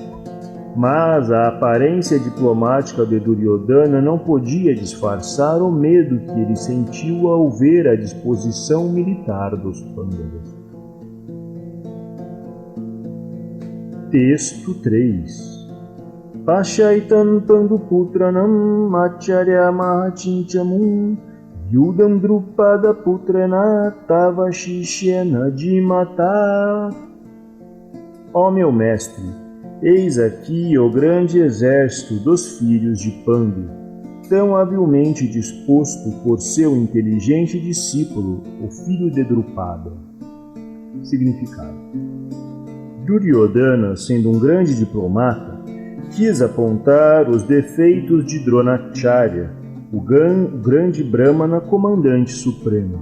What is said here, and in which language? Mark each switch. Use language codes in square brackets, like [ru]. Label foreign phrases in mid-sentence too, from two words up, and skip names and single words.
[pt] Mas a aparência diplomática de Duryodhana não podia disfarçar o medo que ele sentiu ao ver a disposição militar dos Pandavas. Texto 3. [sa] पश्यैतां पाण्डुपुत्राणाम् आचार्य महतीं चमूम् व्यूढां द्रुपद पुत्रेण तव शिष्येण धीमता. [pt] Ó meu mestre, eis aqui o grande exército dos filhos de Pandu, tão habilmente disposto por seu inteligente discípulo, o filho de Drupada. Significado: Duryodhana, sendo um grande diplomata, quis apontar os defeitos de Dronacharya, o grande Brahmana comandante supremo.